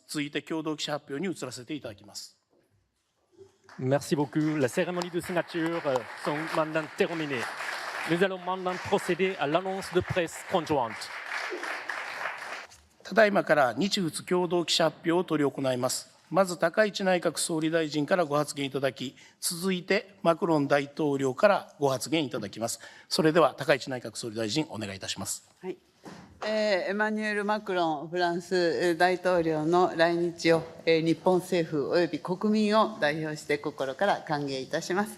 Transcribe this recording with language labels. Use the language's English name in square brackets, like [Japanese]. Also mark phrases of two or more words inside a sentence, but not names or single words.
[Japanese] 続いて共同記者発表に移らせていただきます。 [French] Merci beaucoup. La cérémonie de signature sont maintenant terminées. Nous allons maintenant procéder à l'annonce de presse conjointe. [Japanese] ただいまから日仏共同記者発表を執り行います。まず高市内閣総理大臣からご発言いただき、続いてマクロン大統領からご発言いただきます。それでは高市内閣総理大臣、お願いいたします。はい。エマニュエル・マクロンフランス大統領の来日を日本政府および国民を代表して心から歓迎いたします。